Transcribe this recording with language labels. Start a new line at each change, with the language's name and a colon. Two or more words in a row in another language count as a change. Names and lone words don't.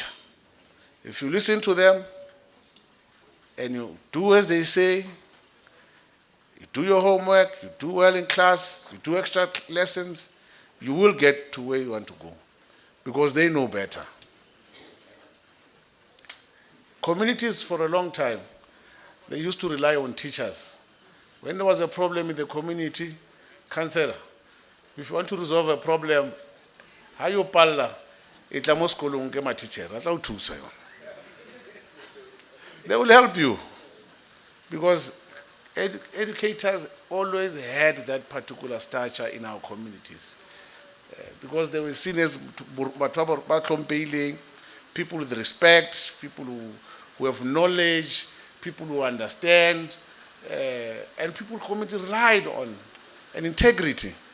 English: If you listen to them and you do as they say, you do your homework, you do well in class, you do extra lessons, you will get to where you want to go because they know better. Communities for a long time, they used to rely on teachers. When there was a problem in the community, councillor, if you want to resolve a problem, how you
Tswana: palla, itla mo sekolong ke ma teacher, atla o thusa yona.
English: They will help you because educators always had that particular stature in our communities because they were seen as people with respect, people who have knowledge, people who understand, and people community relied on and integrity.